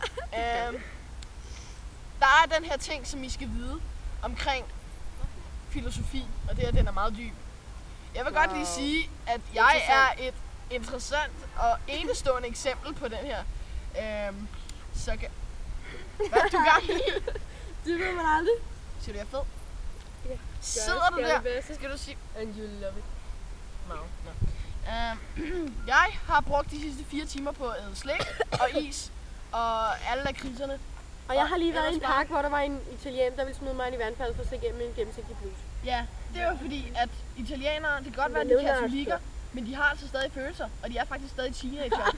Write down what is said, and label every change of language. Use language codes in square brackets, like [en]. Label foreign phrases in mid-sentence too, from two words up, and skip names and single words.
[da] Der er den her ting, som I skal vide omkring filosofi, og det her, den er meget dyb. Jeg vil godt lige sige, at jeg er et interessant og enestående eksempel på den her. Så kan... Hvad er du gang i? Det ved man aldrig. Siger du, jeg er fed? Ja. Sidder du der? Skal du sige... [en] And you love it. No. [da] Jeg har brugt de sidste 4 timer på at æde slik og is og alle lakridserne. Og jeg har lige været i en park, hvor der var en italiener, der ville smide mig ind i vandfaldet for at se igennem en gennemsigtig bluse. Ja, det var fordi, at italienere, det kan godt være, at de er katolikker, men de har altså stadig følelser, og de er faktisk stadig teenager.